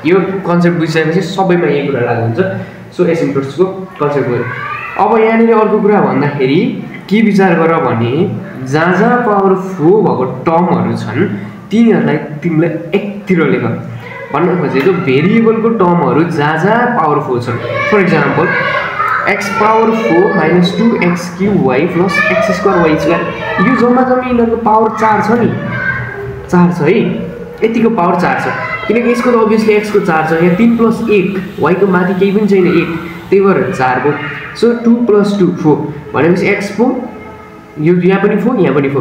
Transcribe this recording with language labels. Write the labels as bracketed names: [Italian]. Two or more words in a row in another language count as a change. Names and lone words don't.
[Nepali] यो कन्सेप्ट बुझिसकेपछि सबैमा यही कुरा लागु हुन्छ। सो एसिम्प्टोट्सको कन्सेप्ट भयो। अब यहाँनिर अर्को कुरा भन्दाखेरि के विचार गर भने जहाँ पावर 4 भएको टर्महरू छन् तिनीहरूलाई तिमीले एकतिर लेख। भन्न खोजेको भेरिएबलको टर्महरू जहाँ पावर 4 छन्। [English] for example [Nepali] x⁴ - 2x³ y + x² y², यो जम्मी यिनीहरूको पावर 4 छ नि, 4 छ है, यतिको पावर 4 छ। किनकि यसको त अभियसली x को 4 छ, यहाँ 3 + 1, y को माथि केही पनि छैन 1, त्यही भएर 4 भयो। सो 2 + 2 4 भनेपछि x 4, यो यहाँ पनि 4, यहाँ पनि 4।